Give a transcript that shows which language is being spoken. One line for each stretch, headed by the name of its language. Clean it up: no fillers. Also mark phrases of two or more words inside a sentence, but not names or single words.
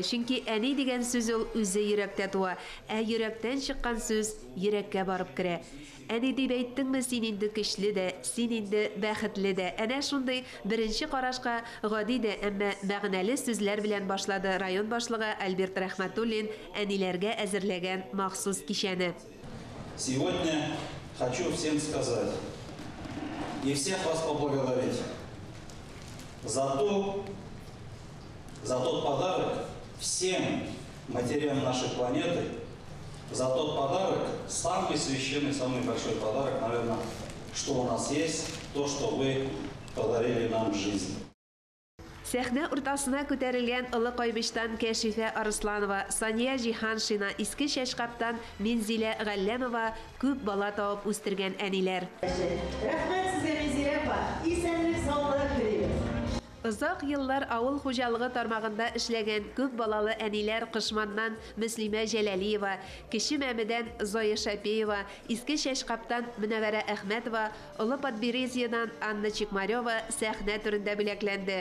Tatar: Чөнки әни дигән сүз ул үзе йөрәктә туа, ә йөрәктән чыккан сүз йөрәккә барып керә. Әни дип әйттеңме син инде көчле дә, син инде бәхетле дә. Әнә шундый беренче карашка гади дә, әмма мәгънәле сүзләр белән башлады район башлыгы Альберт Рәхмәтуллин әниләргә әзерләгән махсус кичәне.
Russian: Сегодня хочу всем сказать и всех вас поблагодарить за тот подарок всем матерям нашей планеты, за тот подарок, самый священный, самый большой подарок, наверное, что у нас есть, то, что вы подарили нам в жизни.
Tatar: Сәхнә уртасына күтәрелгән Олы Койбыштан Кәшифә Арысланова, Сания Җиһаншина, Иске Шәшкаптан Минзилә Галләмова күп бала табып үстергән әниләр. Рәхмәт сезгә, Минзилә апа. Исәнлек, саулык телибез. Озак еллар авыл хуҗалыгы тармагында эшләгән күп балалы әниләр Кышманнан Мөслимә Җәләлиева, Кече Мәмәдән Зоя Шәпиева, Иске Шәшкаптан Мөнәвәрә Әхмәтова, Олы Подберезьедан Анна Чикмарёва сәхнә түрендә бүләкләнде.